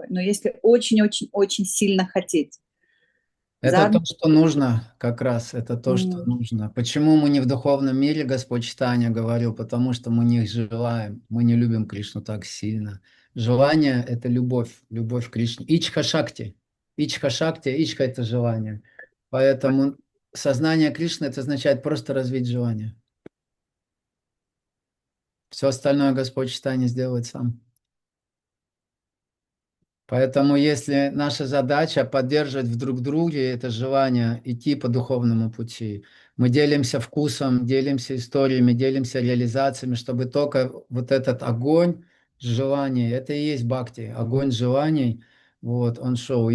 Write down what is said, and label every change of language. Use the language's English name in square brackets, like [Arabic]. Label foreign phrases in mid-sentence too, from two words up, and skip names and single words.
[Russian] Но если очень-очень-очень сильно хотеть. Это то, что нужно, как раз, это то, что нужно. Почему мы не в духовном мире, Господь Читания говорил? Потому что мы не желаем, мы не любим Кришну так сильно. Желание – это любовь, любовь к Кришне. Ичха-шакти. Ичха-шакти, ичха – это желание. Поэтому сознание Кришны – это означает просто развить желание. Все остальное Господь Читания сделает сам. Поэтому если наша задача поддерживать в друг друге это желание идти по духовному пути, мы делимся вкусом, делимся историями, делимся реализациями, чтобы только вот этот огонь желаний, это и есть бхакти, огонь желаний, вот, он шел.